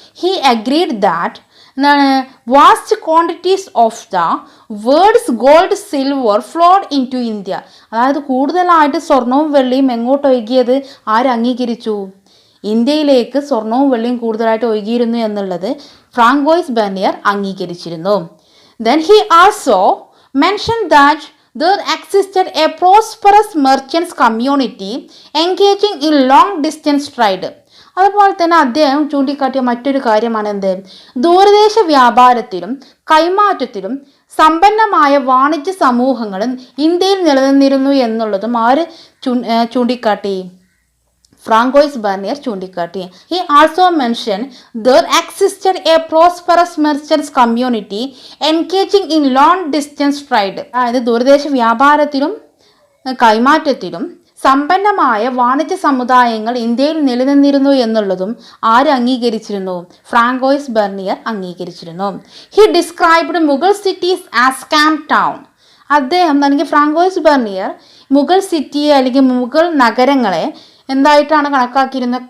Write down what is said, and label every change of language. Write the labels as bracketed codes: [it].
[en] He agreed that vast quantities of the world's gold silver flowed into India. [ml] അതായത് കൂടുതലായിട്ട് സ്വർണവും വെള്ളിയും എങ്ങോട്ട് ഒഴുകിയത് ആര് അംഗീകരിച്ചു? ഇന്ത്യയിലേക്ക് സ്വർണവും വെള്ളിയും കൂടുതലായിട്ട് ഒഴുകിയിരുന്നു എന്നുള്ളത് Francois vernier അംഗീകരിച്ചിരുന്നു. [en] Then he also mentioned that there existed a prosperous merchants community engaging in long distance trade. [ml] അതുപോലെ തന്നെ അദ്ദേഹം ചൂണ്ടിക്കാട്ടിയ മറ്റൊരു കാര്യമാണ് എന്ത്? ദൂരദേശ വ്യാപാരത്തിലും കൈമാറ്റത്തിലും സമ്പന്നമായ വാണിജ്യ സമൂഹങ്ങളും ഇന്ത്യയിൽ നിലനിന്നിരുന്നു എന്നുള്ളതും ആര് ചൂണ്ടിക്കാട്ടി? ഫ്രാങ്കോയിസ് ബെർണിയർ ചൂണ്ടിക്കാട്ടി. [en] He also mentioned there existed a prosperous merchants community engaging in long distance trade. [ml] അതായത് ദൂരദേശ വ്യാപാരത്തിലും കൈമാറ്റത്തിലും സമ്പന്നമായ വാണിജ്യ സമുദായങ്ങൾ ഇന്ത്യയിൽ നിലനിന്നിരുന്നു എന്നുള്ളതും ആര് അംഗീകരിച്ചിരുന്നു? Francois vernier അംഗീകരിച്ചിരുന്നു. [en] He described Mughal cities as camp town. [ml] അദ്ദേഹം ഫ്രാങ്കോയിസ് ബെർണിയർ മുഗൾ സിറ്റിയെ അല്ലെങ്കിൽ മുഗൾ നഗരങ്ങളെ എന്തായിട്ടാണ് കണക്കാക്കിയിരുന്നത്?